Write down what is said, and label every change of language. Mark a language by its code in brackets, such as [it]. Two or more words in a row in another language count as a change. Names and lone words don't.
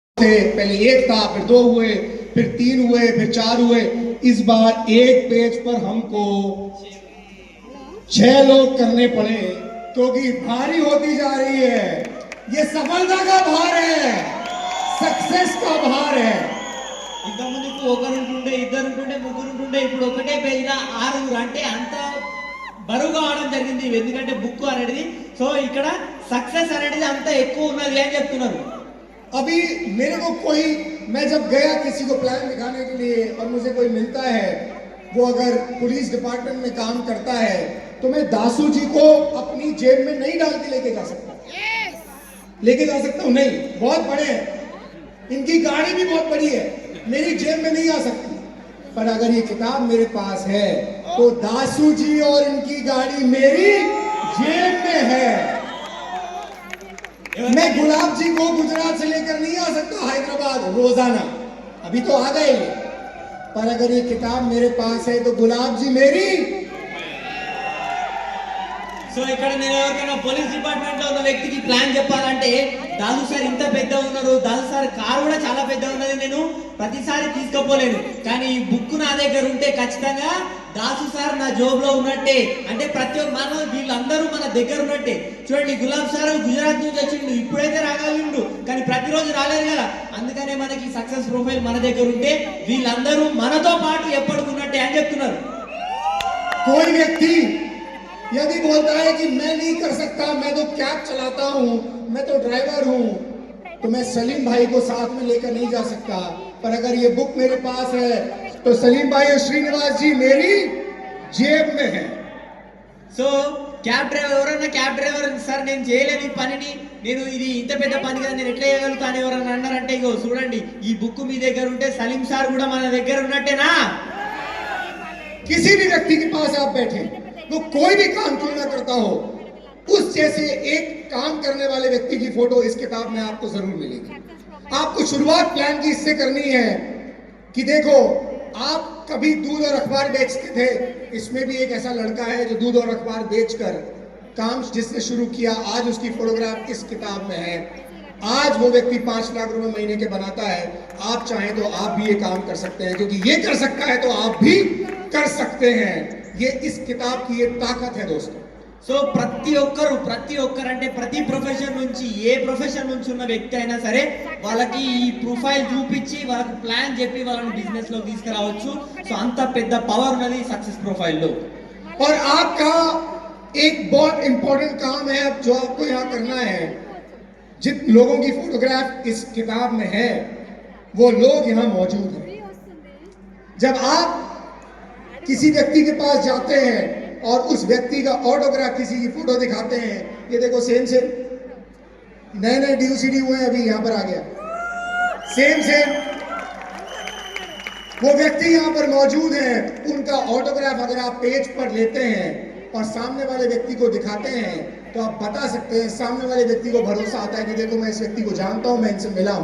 [hi] थे, पहले एक था, फिर दो हुए, फिर तीन हुए, फिर चार हुए। इस बार एक पेज पर हमको 6 लोग करने पड़े क्योंकि भारी होती जा रही है। ये सफलता का भार है, सक्सेस का भार है। [te] ఇంతకుముందుకు ఒకరుంటుండే ఇద్దరుంటుండే ముగ్గురుంటుండే ఇప్పుడు ఒకటే పేజీలో 6 అంటే అంత బరువుగా అవడం జరిగింది ఎందుకంటే బుక్ అనేది సో ఇక్కడ సక్సెస్ అనేది అంత ఎక్కువ ఉన్నది అని చెప్తున్నారు [hi] अभी मेरे को कोई, मैं जब गया किसी को प्लान दिखाने के लिए और मुझे कोई मिलता है, वो अगर [en] police department [hi] में काम करता है तो मैं दासू जी को अपनी जेब में नहीं डाल के लेके जा सकता। लेके जा सकता हूँ नहीं, बहुत बड़े हैं, इनकी गाड़ी भी बहुत बड़ी है, मेरी जेब में नहीं आ सकती। पर अगर ये किताब मेरे पास है तो दासू जी और इनकी गाड़ी मेरी जेब में है। मैं गुलाब जी को गुजरात से लेकर नहीं आ सकता हैदराबाद रोजाना, अभी तो आ गए, पर अगर ये किताब मेरे पास है तो गुलाब जी मेरी। [te] సో ఇక్కడ నేను ఎవరికైనా [en] police department [te] లో ఉన్న వ్యక్తికి ప్లాన్ చెప్పాలంటే దాసు సార్ ఇంత పెద్ద ఉన్నారు, దాసు సార్ కారు కూడా చాలా పెద్ద ఉన్నది, నేను ప్రతిసారి తీసుకుపోలేను, కానీ ఈ బుక్ నా దగ్గర ఉంటే ఖచ్చితంగా దాసు సార్ నా జోబ్ లో ఉన్నట్టే, అంటే ప్రతి ఒక్క మన వీళ్ళందరూ మన దగ్గర ఉన్నట్టే. చూడండి గులాబ్ సార్ గుజరాత్ నుంచి వచ్చిండు, ఇప్పుడైతే రాగలిగిండు కానీ ప్రతిరోజు రాలేరు కదా, అందుకనే మనకి [en] success profile [te] మన దగ్గర ఉంటే వీళ్ళందరూ మనతో పాటు ఎప్పటికున్నట్టే అని చెప్తున్నారు. [hi] कोई व्यक्ति यदि बोलता है कि मैं नहीं कर सकता, मैं तो कैब चलाता हूं, मैं तो ड्राइवर हूं, तो मैं सलीम भाई को साथ में लेकर नहीं जा सकता। पर अगर ये बुक मेरे पास है तो सलीम भाई और श्रीनिवास जी मेरी जेब में है. [te] సో [en] cab driver [te] ఎవరైనా [en] cab driver [te] సార్ నేను చేయలేను ఈ పనిని, నేను ఇది ఇంత పెద్ద పని కదా నేను ఎట్లా చేయగలుగుతాను ఎవరైనా అన్నారంటే ఇగో చూడండి ఈ బుక్ మీ దగ్గర ఉంటే సలీం సార్ కూడా మన దగ్గర ఉన్నట్టేనా. [hi] किसी भी व्यक्ति के पास आप बैठे, वो कोई भी काम क्यों ना करता हो, उस जैसे एक काम करने वाले व्यक्ति की फोटो इस किताब में आपको जरूर मिलेगी. आपको शुरुआत प्लान की इससे करनी है कि देखो आप कभी दूध और अखबार बेचते थे, इसमें भी एक ऐसा लड़का है जो दूध और अखबार बेचकर काम जिसने शुरू किया, आज उसकी फोटोग्राफ इस किताब में है. आज वो व्यक्ति 5 लाख रुपए महीने के बनाता है. आप चाहें तो आप भी ये काम कर सकते हैं, क्योंकि ये कर सकता है तो आप भी कर सकते हैं. ये इस किताब की ये ताकत है दोस्तों. [te] సో ప్రతి ఒక్కరు అంటే ప్రతి ప్రొఫెషన్ నుంచి ఏ ప్రొఫెషన్ నుంచి ఉన్న వ్యక్తి అయినా సరే వాళ్ళకి ఈ ప్రొఫైల్ చూపించి వాళ్ళకి ప్లాన్ చెప్పి వాళ్ళని బిజినెస్ లో తీసుకురావచ్చు. సో అంత పెద్ద పవర్ ఉన్నది [en] success profile [te] లో. [hi] और आपका एक बहुत इंपॉर्टेंट काम है अब जो आपको यहाँ करना है, जिन लोगों की फोटोग्राफ इस किताब में है वो लोग यहाँ मौजूद हैं. जब आप किसी व्यक्ति के पास जाते हैं और उस व्यक्ति का ऑटोग्राफ किसी की फोटो दिखाते हैं, ये देखो सेम नए DUCD हुए हैं, अभी यहाँ पर आ गया सेम वो व्यक्ति यहाँ पर मौजूद हैं, उनका ऑटोग्राफ अगर आप पेज पर लेते हैं और सामने वाले व्यक्ति को दिखाते हैं तो आप बता सकते हैं, सामने वाले व्यक्ति को भरोसा आता है कि देखो मैं इस व्यक्ति को जानता हूं, मैं इनसे मिला हूं.